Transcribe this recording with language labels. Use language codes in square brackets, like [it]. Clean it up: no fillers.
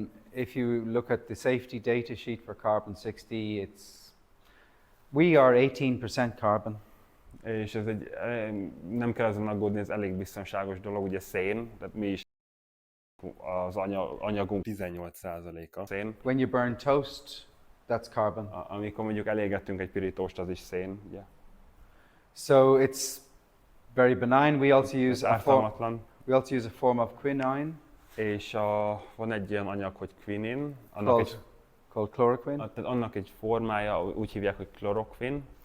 [en] if you look at the safety data sheet for carbon 60, we are 18% carbon. [hu] és ez nem kell azon aggódni, ez elég biztonságos dolog, ugye szén, tehát mi is az anyagunk 18%-a szén. [en] When you burn toast, that's carbon. [hu] Amikor mondjuk elégettünk egy pirítóst, az is szén, ugye. [en] So it's very benign. We also [hu] Ez [en] use [hu] ártalmatlan. [en] a form of quinine [hu] És van egy ilyen anyag, hogy quinin, [en] called chloroquine, [hu] annak egy formája, úgy hívják, hogy chloroquin,